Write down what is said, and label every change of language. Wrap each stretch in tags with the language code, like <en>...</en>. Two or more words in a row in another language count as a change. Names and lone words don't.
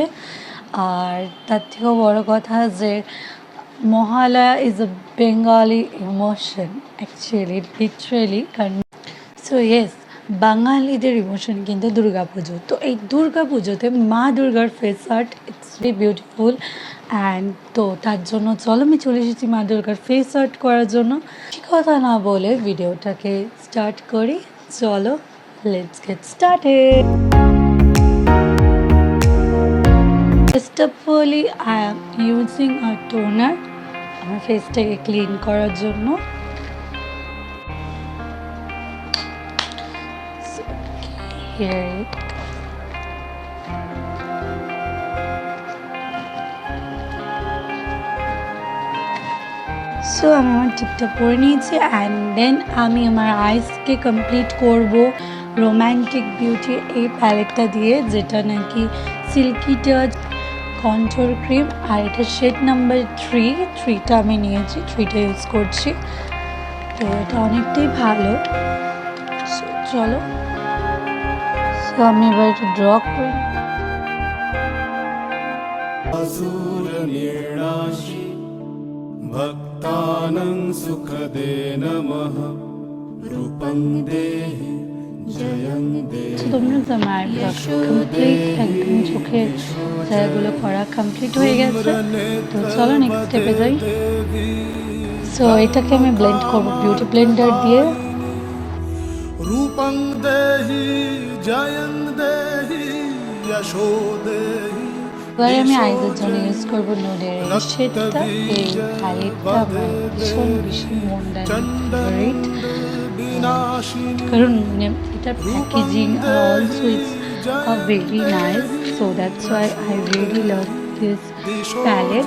<bn>আর তার থেকেও বড় কথা যে মহালয়া</bn> <en>is a Bengali emotion actually literally,</en> <bn>কারণ</bn> <en>so yes</en> <bn>বাঙালিদের ইমোশন কিন্তু দুর্গাপুজো। তো এই দুর্গাপুজোতে মা দুর্গার</bn> <en>face art it's very beautiful and</en> <bn>তো তার জন্য চলো আমি চলে এসেছি মা দুর্গার</bn> <en>face art</en> <bn>করার জন্য। কথা না বলে ভিডিওটাকে স্টার্ট করি, চলো</bn> <en>let's get started. first of all I am using a toner</en> <bn>আমার ফেসটাকে ক্লিন করার জন্য।</bn> <en>Here it goes.</en> <bn>সো আমি আমার টিপটা পরে নিয়েছি</bn> <en>and then</en> <bn>আমি আমার আইসকে কমপ্লিট করব রোম্যান্টিক বিউটি এই প্যালেটটা দিয়ে, যেটা নাকি</bn> <en>silky touch control cream.</en> <bn>আর এটা</bn> <en>shade number</en> <bn>3টা আমি নিয়েছি, 3টা ইউজ করছি। তো এটা অনেকটাই ভালো। সো চলো তো আমি এবার একটু ড্র করি।</bn> <sa>भक्तानां सुखदे नमः रूपं देहि जयं देहि।</sa> <bn>তোমরা তো আমার কমপ্লিট একদম চোখের জায়গাগুলো করা কমপ্লিট হয়ে গেছে। তো চলো নেক্সট স্টেপে যাই। সো এটাকে আমি ব্লেন্ড করবো বিউটি ব্লেন্ডার দিয়ে।</bn> <sa>रूपं देहि जयं देहि यशो देहि।</sa> <bn>এবারে আমি আইজের জন্য ইউজ করবো নুডের এই শেডটা। এই প্যালেটটা আমার ভীষণ মনটা ফেভারিট, কারণ এটার প্যাকেজিং</bn> <en>also it's very nice. so that's why I really love this palette.</en>